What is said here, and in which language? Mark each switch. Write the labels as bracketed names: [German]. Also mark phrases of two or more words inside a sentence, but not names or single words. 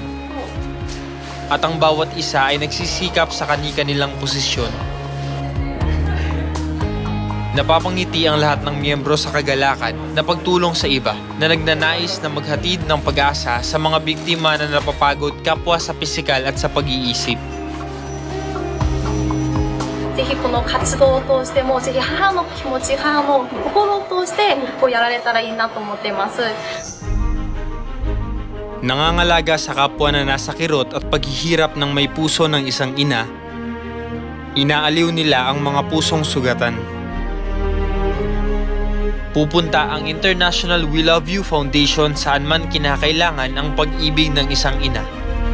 [Filipino] At ang bawat isa ay nagsisikap sa kani-kanilang posisyon. Napapangiti ang lahat ng miyembro sa kagalakan na pagtulong sa iba na nagnanais na maghatid ng pag-asa sa mga biktima na napapagod kapwa sa pisikal at sa pag-iisip. [Japanese] ぜひこの活動を通してもぜひ母の気持ち、母の心を通してやられたらいいなと思っています。 [Filipino] Nangangalaga sa kapwa na nasa kirot at paghihirap ng may puso ng isang ina, inaaliw nila ang mga pusong sugatan. Pupunta ang International We Love You Foundation saan man kinakailangan ang pag-ibig ng isang ina.